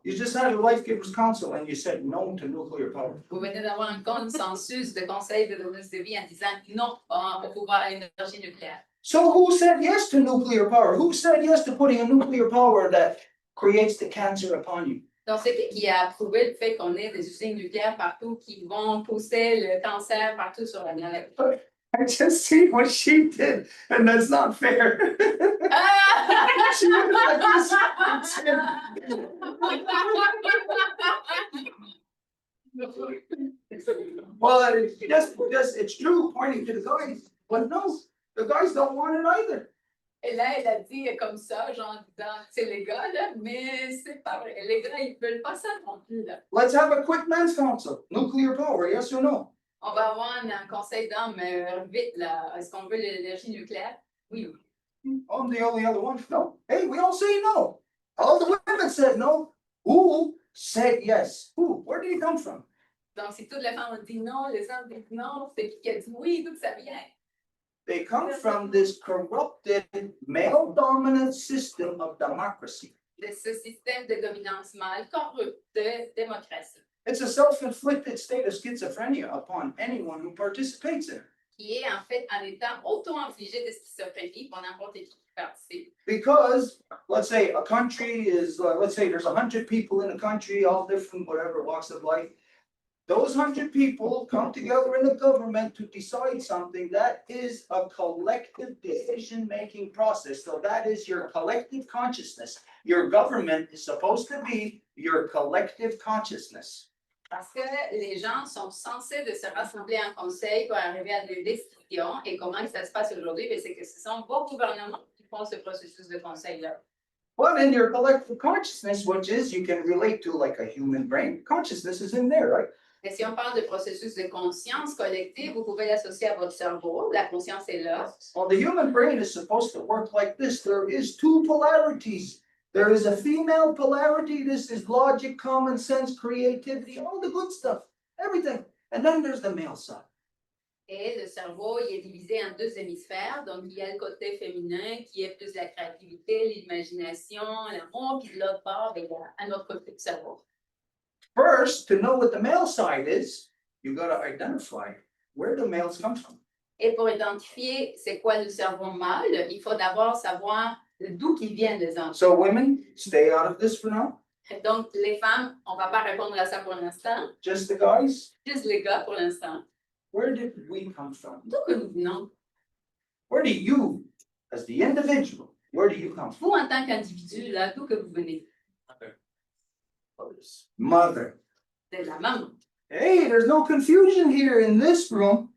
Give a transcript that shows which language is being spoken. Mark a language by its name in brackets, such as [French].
[English] You just had a LifeGivers Council and you said no to nuclear power. [French] Vous venez d'avoir un consensus de conseil de données de vie en disant non au pouvoir à l'énergie nucléaire. [English] So who said yes to nuclear power? Who said yes to putting a nuclear power that creates the cancer upon you? [French] Donc, c'est qui a approuvé le fait qu'on ait des usines nucléaires partout qui vont pousser le cancer partout sur la planète? [English] I just see what she did, and that's not fair. She went like this and said, well, it's true, pointing to the guys, but no, the guys don't want it either. [French] Et là, elle a dit comme ça, genre, c'est les gars, là, mais c'est pas vrai. Les gars, ils veulent pas ça non plus, là. [English] Let's have a quick men's council. Nuclear power, yes or no? [French] On va avoir un conseil d'hommes vite, là. Est-ce qu'on veut l'énergie nucléaire? Oui. [English] I'm the only other one. No. Hey, we all say no. All the women said no. Who said yes? Who? Where did he come from? [French] Donc, si toutes les femmes ont dit non, les hommes disent non, c'est qui a dit oui, d'où ça vient? [English] They come from this corrupted male dominant system of democracy. [French] De ce système de dominance mâle corrupte de démocratie. [English] It's a self-inflicted state of schizophrenia upon anyone who participates in it. [French] Qui est en fait un état auto-infligé de schizophrénie pour n'importe qui participe. [English] Because, let's say a country is, let's say there's 100 people in a country, all different, whatever walks of life. Those 100 people come together in the government to decide something. That is a collective decision-making process. So that is your collective consciousness. Your government is supposed to be your collective consciousness. [French] Parce que les gens sont censés de se rassembler en conseil pour arriver à des décisions. Et comment ça se passe aujourd'hui? C'est que ce sont vos gouvernements qui font ce processus de conseil-là. [English] But in your collective consciousness, which is you can relate to like a human brain, consciousness is in there, right? [French] Mais si on parle de processus de conscience collective, vous pouvez l'associer à votre cerveau. La conscience est là. [English] Well, the human brain is supposed to work like this. There is two polarities. There is a female polarity. This is logic, common sense, creativity, all the good stuff, everything. And then there's the male side. [French] Et le cerveau, il est divisé en deux hémisphères. Donc, il y a le côté féminin qui est plus la créativité, l'imagination, l'amour. Puis de l'autre part, il y a un autre côté du cerveau. [English] First, to know what the male side is, you got to identify where the males come from. [French] Et pour identifier c'est quoi le cerveau mâle, il faut d'abord savoir d'où ils viennent les hommes. [English] So women, stay out of this for now. [French] Donc, les femmes, on ne va pas répondre à ça pour l'instant. [English] Just the guys. [French] Juste les gars pour l'instant. [English] Where did we come from? [French] D'où que nous venons? [English] Where do you, as the individual, where do you come from? [French] Vous, en tant qu'individu, là, d'où que vous venez? [English] Mother. [French] De la maman. [English] Hey, there's no confusion here in this room.